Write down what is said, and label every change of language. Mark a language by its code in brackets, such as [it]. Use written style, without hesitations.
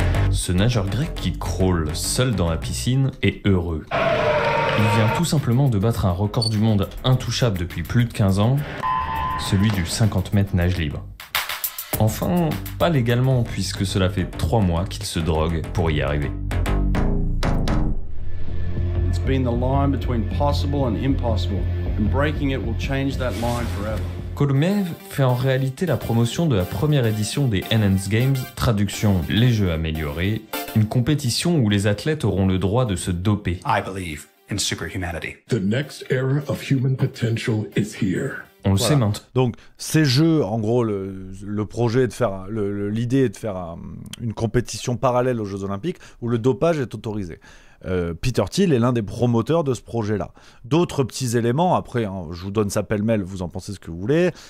[fr] Ce nageur grec qui crawl seul dans la piscine est heureux. Il vient tout simplement de battre un record du monde intouchable depuis plus de 15 ans, celui du 50 mètres nage libre. Enfin, pas légalement puisque cela fait 3 mois qu'il se drogue pour y arriver. [en] It's been the line between possible and impossible, and breaking it will change that line forever. [fr] Kolomev fait en réalité la promotion de la première édition des Enhanced Games, traduction les jeux améliorés, une compétition où les athlètes auront le droit de se doper. [en] I believe in superhumanity. The next era of human potential is here. [fr] On le sait maintenant. Donc ces jeux, en gros, le projet est de faire, l'idée est de faire une compétition parallèle aux Jeux Olympiques où le dopage est autorisé. Peter Thiel est l'un des promoteurs de ce projet-là. D'autres petits éléments, après, je vous donne ça pêle-mêle, vous en pensez ce que vous voulez.